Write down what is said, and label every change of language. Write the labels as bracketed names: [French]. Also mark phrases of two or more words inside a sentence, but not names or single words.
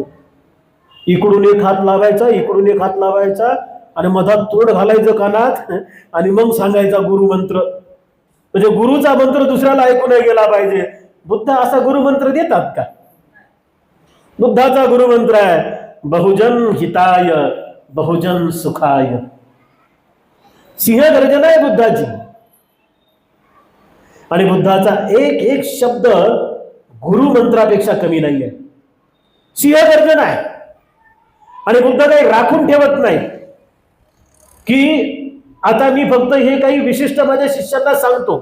[Marathi] इकडून एक हात लावायचा, इकडून एक हात लावायचा आणि मधात तोंड घालायचं कानात आणि मग सांगायचा गुरु मंत्र. म्हणजे गुरुचा मंत्र दुसऱ्याला ऐकू नाही गेला पाहिजे. बुद्ध असा गुरु मंत्र देतात का? बुद्धाचा गुरु मंत्र आहे, [Pali] बहुजन हिताय बहुजन सुखाय. [Marathi] सिंहगर्जना आहे बुद्धाची. आणि बुद्धाचा एक एक शब्द गुरु मंत्रापेक्षा कमी नाही आहे. सिंहगर्जना आहे. आणि बुद्ध काही राखून ठेवत नाही की आता मी फक्त हे काही विशिष्ट माझ्या शिष्यांना सांगतो.